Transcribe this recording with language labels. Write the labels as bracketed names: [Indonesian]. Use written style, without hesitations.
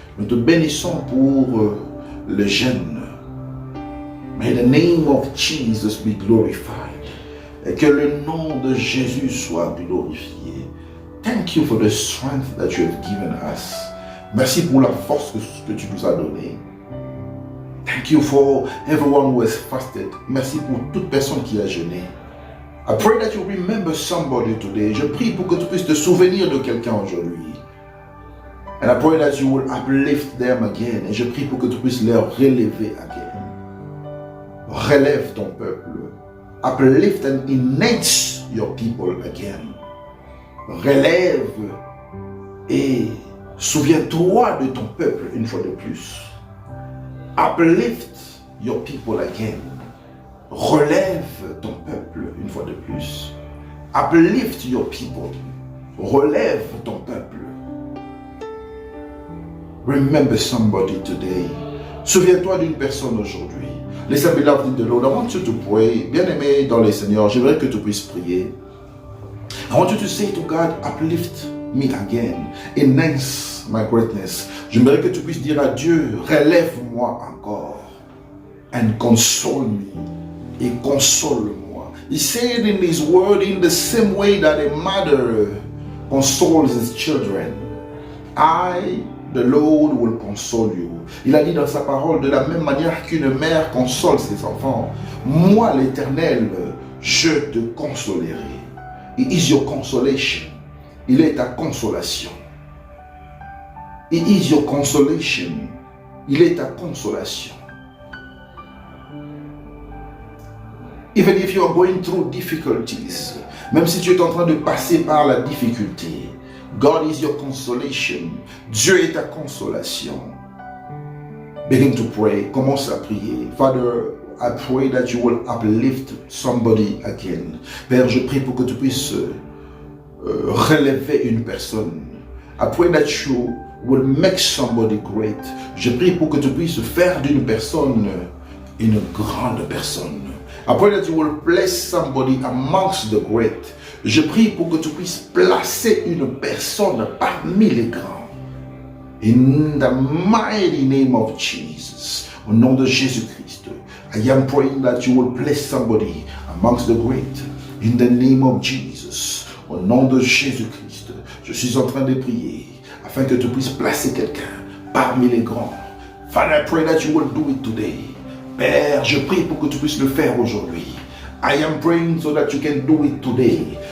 [French] Nous te bénissons pour le jeûne. [English] May the name of Jesus be glorified. [French] Et que le nom de Jésus soit glorifié. [English] Thank you for the strength that you have given us. [French] Merci pour la force que tu nous as donnée. [English] Thank you for everyone who has fasted. [French] Merci pour toute personne qui a jeûné. [English] I pray that you remember somebody today. [French] Je prie pour que tu puisses te souvenir de quelqu'un aujourd'hui. [English] And I pray that you will uplift them again. [French] Et je prie pour que tu puisses les relever [English] again. [French] Relève ton peuple. [English] Uplift and enhance your people again. [French] Relève et souviens-toi de ton peuple une fois de plus. [English] Uplift your people again. [French] Relève ton peuple une fois de plus. [English] Uplift your people. [French] Relève ton peuple. [English] Remember somebody today. [French] Souviens-toi d'une personne aujourd'hui. [English] Listen, beloved in the Lord, I want you to pray. [French] Bien-aimé dans le Seigneur, j'aimerais que tu puisses prier. [English] I want you to say to God, uplift me again. Enhance my greatness. [French] J'aimerais que tu puisses dire à Dieu, relève-moi encore. [English] And console me. [French] Et console-moi. [English] He said in his word, in the same way that a mother consoles his children, I, the Lord, will console you. [French] Il a dit dans sa parole, de la même manière qu'une mère console ses enfants, moi l'Éternel, je te consolerai. [English] He is your consolation. [French] Il est ta consolation. [English] He is your consolation. [French] Il est ta consolation. [English] Even if you are going through difficulties, [French] même si tu es en train de passer par la difficulté, [English] God is your consolation. [French] Dieu est ta consolation. [English] Begin to pray. [French] Commence à prier. [English] Father, I pray that you will uplift somebody again. [French] Père, je prie pour que tu puisses relever une personne. [English] I pray that you will make somebody great. [French] Je prie pour que tu puisses faire d'une personne une grande personne. [English] I pray that you will place somebody amongst the great. [French] Je prie pour que tu puisses placer une personne parmi les grands. [English] In the mighty name of Jesus. [French] Au nom de Jésus-Christ. [English] I am praying that you will place somebody amongst the great. In the name of Jesus. [French] Au nom de Jésus-Christ. Je suis en train de prier afin que tu puisses placer quelqu'un parmi les grands. [English] Father, I pray that you will do it today. [French] Père, je prie pour que tu puisses le faire aujourd'hui. [English] I am praying so that you can do it today.